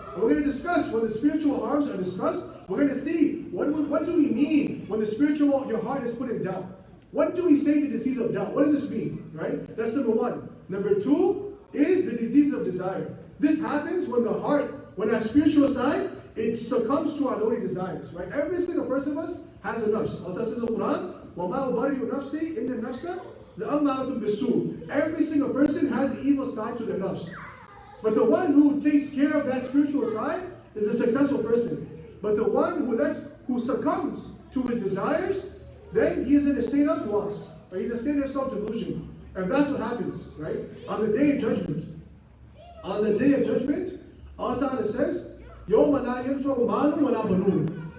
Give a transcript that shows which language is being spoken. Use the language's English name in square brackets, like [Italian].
[English] And we're going to discuss, when the spiritual harms are discussed, we're going to see, what do we mean when your heart is put in doubt? What do we say the disease of doubt? What does this mean? Right? That's number one. Number two is the disease of desire. This happens when the heart, when our spiritual side, it succumbs to our lowly desires. Right? Every single person of us has a nafs. Allah says in the Quran, [Arabic] وَمَا أُبَرِّئُ نَفْسِي إِنَّ النَّفْسَ لَأَمَّارَةٌ بِالسُّوءِ. [English] Every single person has the evil side to their nafs. But the one who takes care of that spiritual side is a successful person. But the one who succumbs to his desires then he is in a state of loss. Right? He's in a state of self-delusion. And that's what happens, right? On the day of judgment. On the day of judgment, Allah Ta'ala says, [Arabic] يَوْمَ لَا يَنْفَعُ مَالٌ وَلَا بَنُونَ.